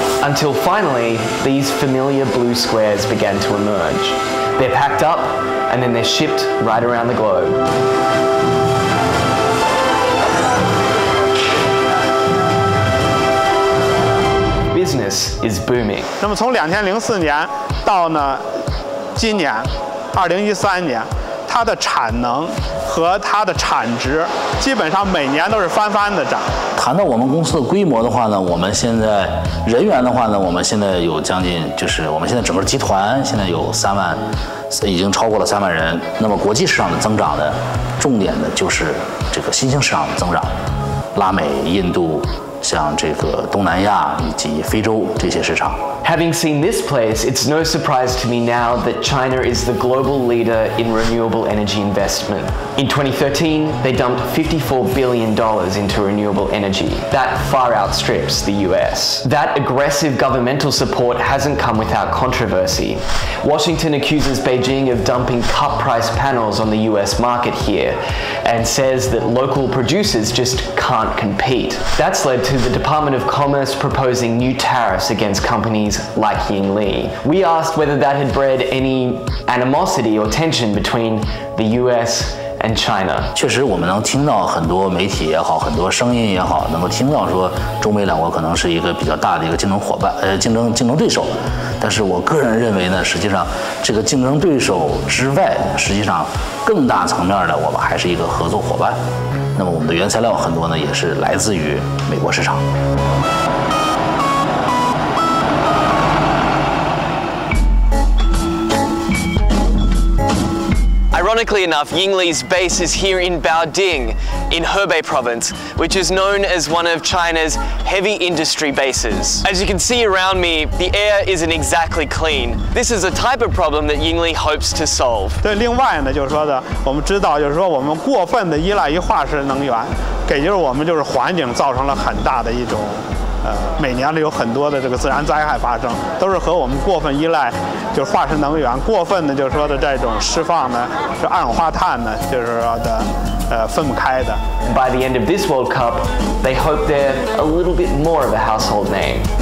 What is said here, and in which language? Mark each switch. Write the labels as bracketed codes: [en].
[en] Until finally, these familiar blue squares began to emerge. They're packed up, and then they're shipped right around the globe. Business is booming. [zh] 那么从2004年到呢今年2013年，它的产能和它的产值基本上每年都是翻的涨。谈到我们公司的规模的话呢，我们现在人员的话呢，我们现在有将近，就是我们现在整个集团现在有3万，已经超过了3万人。那么国际市场的增长呢，重点的就是这个新兴市场的增长，拉美、印度。像这个东南亚以及非洲这些市场。 [en] Having seen this place, it's no surprise to me now that China is the global leader in renewable energy investment. In 2013, they dumped $54 billion into renewable energy. That far outstrips the US. That aggressive governmental support hasn't come without controversy. Washington accuses Beijing of dumping cut-price panels on the US market here and says that local producers just can't compete. That's led to the Department of Commerce proposing new tariffs against companies like Yingli. We asked whether that had bred any animosity or tension between the US and China. [zh] 确实，我们能听到很多媒体也好，很多声音也好，能够听到说中美两国可能是一个比较大的一个竞争伙伴，竞争对手。但是我个人认为呢，实际上这个竞争对手之外，实际上更大层面的，我们还是一个合作伙伴。那么我们的原材料很多呢，也是来自于美国市场。 [en] Ironically enough, Yingli's base is here in Baoding, in Hebei province, which is known as one of China's heavy industry bases. As you can see around me, the air isn't exactly clean. This is a type of problem that Yingli hopes to solve. [zh] 对，另外呢，就是说的，我们知道，就是说我们过分的依赖于化石能源，给就是我们就是环境造成了很大的一种。每年有很多的这个自然灾害发生，都是和我们过分依赖就是化石能源，过分的就是说的这种释放呢，这二氧化碳呢，就是说的分不开的。 [en] By the end of this World Cup, they hope they're a little bit more of a household name.